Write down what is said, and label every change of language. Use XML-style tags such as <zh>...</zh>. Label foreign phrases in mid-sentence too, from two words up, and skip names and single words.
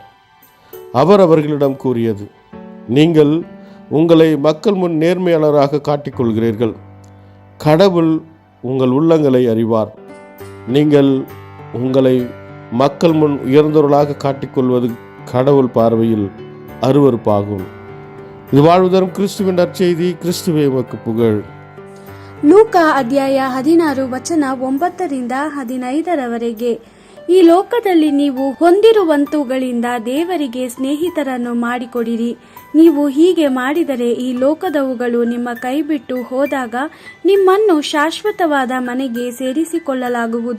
<ta>அவர் அவர்களிடம் கூறியது, நீங்கள் உங்களை மக்கள் முன் நேர்மையாளராக காட்டிக்கொள்கிறீர்கள். கடவுள் உங்கள் உள்ளங்களை அறிவார். நீங்கள் உங்களை மக்கள் முன் உயர்ந்தவர்களாக காட்டிக்கொள்வது கடவுள் பார்வையில் அருவருப்பாகும். இது வாழ்வுதரும் கிறிஸ்துவின் நற்செய்தி. கிறிஸ்துவே உமக்கு புகழ்.</ta> <kn>ಲೂಕಾ ಅಧ್ಯಾಯ 16 ವಚನ 9-15. ಈ ಲೋಕದಲ್ಲಿ ನೀವು ಹೊಂದಿರುವಂತುಗಳಿಂದ ದೇವರಿಗೆ ಸ್ನೇಹಿತರನ್ನು ಮಾಡಿಕೊಡಿರಿ. ನೀವು ಹೀಗೆ ಮಾಡಿದರೆ ಈ ಲೋಕದವುಗಳು ನಿಮ್ಮ ಕೈಬಿಟ್ಟು ಹೋದಾಗ ನಿಮ್ಮನ್ನು ಶಾಶ್ವತವಾದ ಮನೆಗೆ ಸೇರಿಸಿಕೊಳ್ಳಲಾಗುವುದು.</kn>